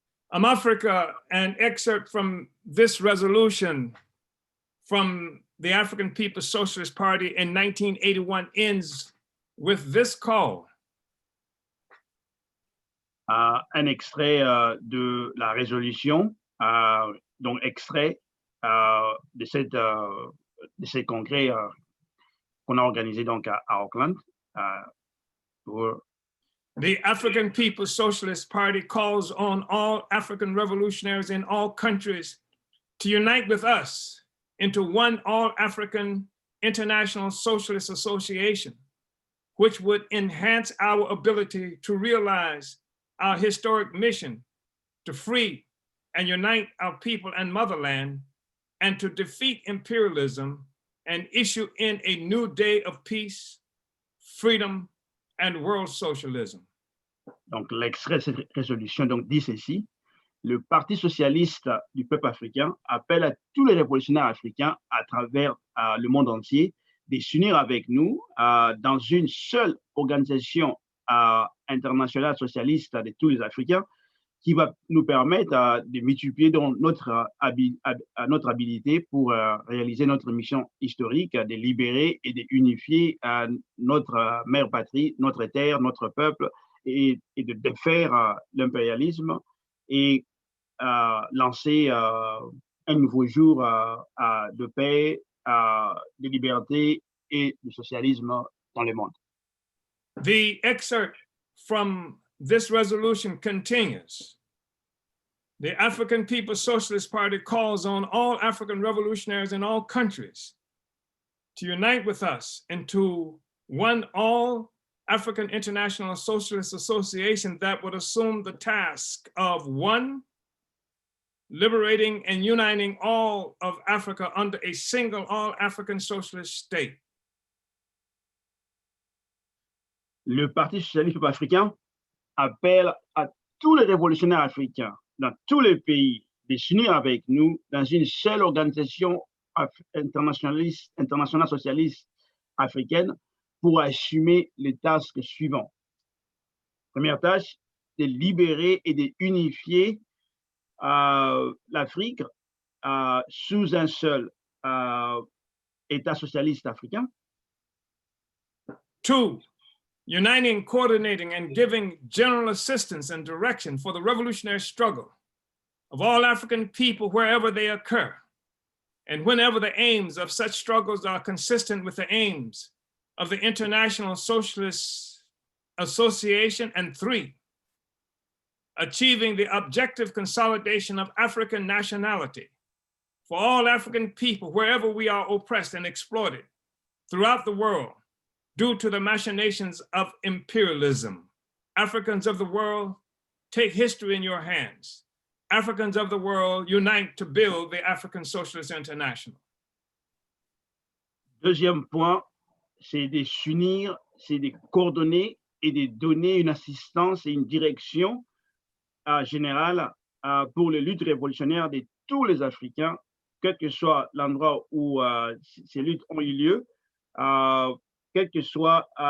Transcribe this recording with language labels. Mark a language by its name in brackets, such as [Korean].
[English] Africa, an excerpt from this resolution from the African People's Socialist Party in 1981 ends with this call. [French] Un extrait de la résolution, donc extrait de ces congrès qu'on a organisé donc à Auckland. [English] The African People's Socialist Party calls on all African revolutionaries in all countries to unite with us into one all-African international socialist association, which would enhance our ability to realize our historic mission to free and unite our people and motherland, and to defeat imperialism and issue in a new day of peace, freedom, and world socialism. [French] Donc, l'extrait de cette résolution donc, dit ceci: le Parti socialiste du peuple africain appelle à tous les révolutionnaires africains à travers le monde entier de s'unir avec nous dans une seule organisation internationale socialiste de tous les Africains qui va nous permettre de multiplier notre habilité pour réaliser notre mission historique de libérer et d'unifier notre mère patrie, notre terre, notre peuple et de défaire l'impérialisme et lancer un nouveau jour de paix, de liberté et de socialisme dans le monde. [English] The excerpt from this resolution continues. The African People's Socialist Party calls on all African revolutionaries in all countries to unite with us into one all African International Socialist Association that would assume the task of one, liberating and uniting all of Africa under a single all-African socialist state. [French] Le Parti socialiste africain appelle à tous les révolutionnaires africains dans tous les pays de s'unir avec nous dans une seule organisation internationale socialiste africaine pour assumer les tâches suivantes. Première tâche, de libérer et d'unifier l'Afrique sous un seul État socialiste africain. [English] 2, uniting, coordinating, and giving general assistance and direction for the revolutionary struggle of all African people wherever they occur, and whenever the aims of such struggles are consistent with the aims of the International Socialist Association. And 3, achieving the objective consolidation of African nationality for all African people wherever we are oppressed and exploited throughout the world due to the machinations of imperialism. Africans of the world, take history in your hands. Africans of the world, unite to build the African Socialist International. [French] Deuxième point, c'est de s'unir, c'est de coordonner et de donner une assistance et une direction générale pour les luttes révolutionnaires de tous les Africains, quel que soit l'endroit où ces luttes ont eu lieu, quel que soit,